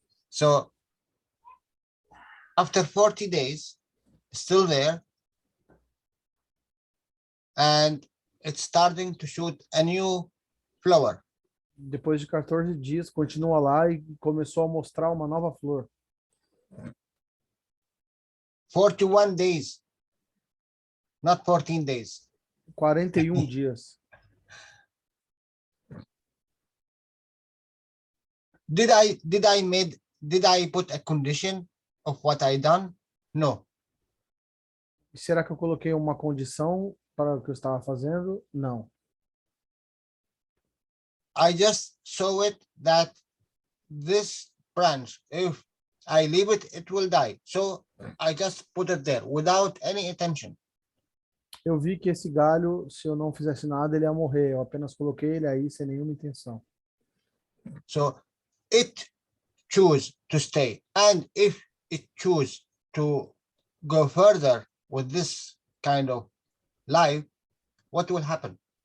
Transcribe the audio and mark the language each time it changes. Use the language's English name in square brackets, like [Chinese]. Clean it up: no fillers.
[English] So after 40 days, still there, and it's starting to shoot a new flower. [Portuguese] Depois de 14 dias, continua lá e começou a mostrar uma nova flor. [English] 41 days, not 14 days. [Portuguese] 41 dias. [English] Did I put a condition of what I done? No. [Portuguese] Será que eu coloquei uma condição para o que eu estava fazendo? Não. [English] I just saw it that this branch, if I leave it, it will die. So I just put it there without any intention. [Portuguese] Eu vi que esse galho, se eu não fizesse nada, ele ia morrer. Eu apenas coloquei ele aí sem nenhuma intenção. [English] So it choose to stay. And if it choose to go further with this kind of life, what will happen?